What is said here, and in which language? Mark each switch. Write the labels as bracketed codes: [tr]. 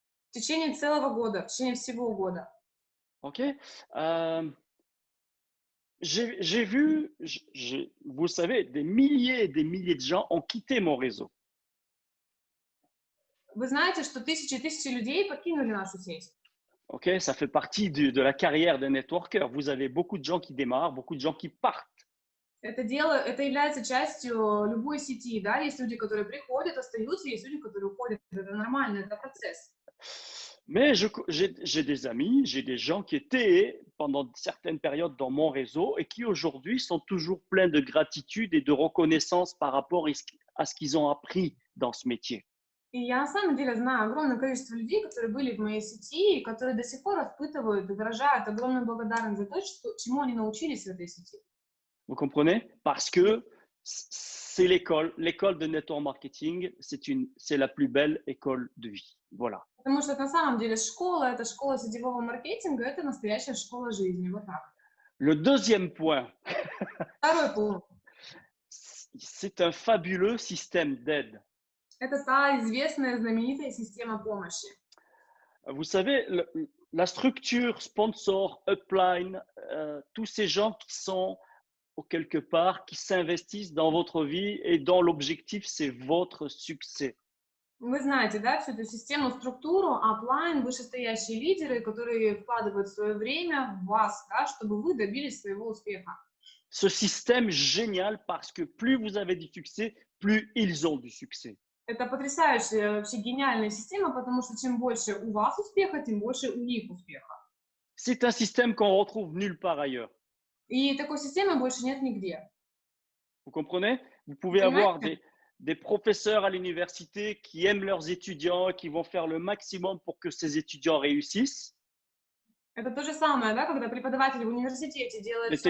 [ru] В течение целого года, в течение всего года. [fr] Ok? J'ai vu, vous savez, des milliers et des milliers de gens ont quitté mon réseau. [ru] Вы знаете, что тысячи и тысячи людей покинули нашу сеть. [fr] Ok, ça fait partie de la carrière d'un networker. Vous avez beaucoup de gens qui démarrent, beaucoup de gens qui partent. [ru] Это является частью любой сети, да, есть люди, которые приходят, остаются, есть люди, которые уходят, это нормально, это процесс. [fr] Mais j'ai des amis, j'ai des gens qui étaient pendant certaines périodes dans mon réseau et qui aujourd'hui sont toujours pleins de gratitude et de reconnaissance par rapport à ce qu'ils ont appris dans ce métier. [ru] И я на самом деле знаю огромное количество людей, которые были в моей сети, и которые до сих пор испытывают и выражают огромную благодарность за то, чему они научились в этой сети. [fr] Vous comprenez? Parce que c'est l'école de network marketing, c'est la plus belle école de vie. Voilà. [ru] Потому что на самом деле это школа сетевого маркетинга, это настоящая школа жизни, вот так. [fr] Le deuxième point, [ru] Второй пункт. [fr] c'est un fabuleux système d'aide. [ru] Это та известная, знаменитая система помощи. [fr] Vous savez, la structure, sponsor, upline, tous ces gens qui sont quelque part, qui s'investissent dans votre vie et dont l'objectif, c'est votre succès. [ru] Вы знаете, да, всю эту систему, структуру, аплайн, вышестоящие лидеры, которые вкладывают свое время в вас, да, чтобы вы добились своего успеха. [fr] Ce système génial parce que plus vous avez du succès, plus ils ont du succès. [ru] Это потрясающая, вообще гениальная система, потому что чем больше у вас успеха, тем больше у них успеха. [fr] C'est un système qu'on retrouve nulle part ailleurs. [ru] И такой системы больше нет нигде. [fr] Vous comprenez? Vous [ru] Вы [fr] pouvez avoir [ru] понимаете? [fr] des professeurs à l'université qui aiment leurs étudiants et qui vont faire le maximum pour que ces étudiants réussissent. [ru] Это то же самое, да, когда преподаватель в университете делает все